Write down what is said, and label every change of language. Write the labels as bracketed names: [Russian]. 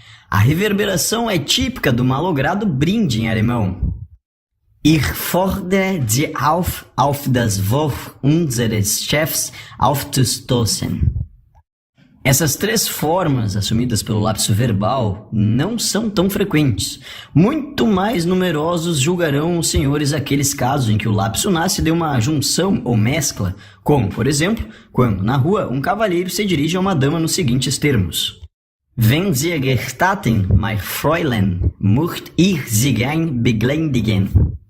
[Portuguese] A reverberação é típica do malogrado brinde em alemão. [German] Ich fordere Sie auf das Wort unseres Chefs aufzustoßen. [Portuguese] Essas três formas assumidas pelo lapso verbal não são tão frequentes. Muito mais numerosos julgarão os senhores aqueles casos em que o lapso nasce de uma junção ou mescla, como, por exemplo, quando, na rua, um cavalheiro se dirige a uma dama nos seguintes termos. [German] Wenn Sie gestatten, mein Fräulein, möcht ich Sie gern begländigen.